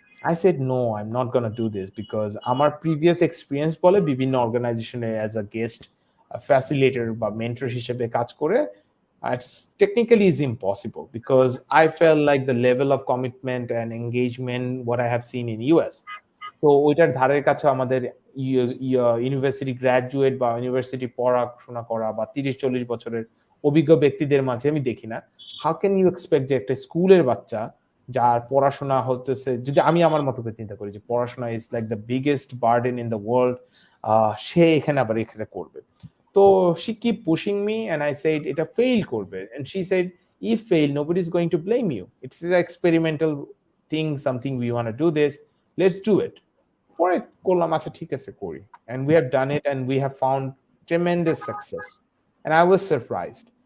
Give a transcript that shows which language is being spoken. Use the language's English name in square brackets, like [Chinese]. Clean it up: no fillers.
[English] I said, no, I'm not going to do this because [Bangla] আমার [English] previous experience [Bangla] বলে বিভিন্ন অর্গানাইজেশনে [English] as a guest facilitator বা mentor [Bangla] হিসেবে কাজ করে, [English] it's technically is impossible because I felt like the level of commitment and engagement what I have seen in US, [Bangla] তো ওইটার ধারের কাছে আমাদের ইউনিভার্সিটি গ্র্যাজুয়েট বা ইউনিভার্সিটি পড়াশোনা করা বা 30-40 বছরের অভিজ্ঞ ব্যক্তিদের মাঝে আমি দেখি না। [English] how can you expect [Bangla] যে একটা স্কুলের বাচ্চা যার পড়াশোনা হতেছে, যদি আমি আমার মতো করে চিন্তা করি যে পড়াশোনা [English] is like the biggest burden in the world, [Bangla] সে এখানে আবার এখানে করবে। তো [English] she keep pushing me and I said [Bangla] এটা [English] fail [Bangla] করবে, [English] and she said if fail nobody is going to blame you, it's an experimental thing, something we want to do this, let's do it. [Bangla] পরে করলাম আচ্ছা ঠিক আছে করি, [English] and we have done it and we have found tremendous success, and I was surprised.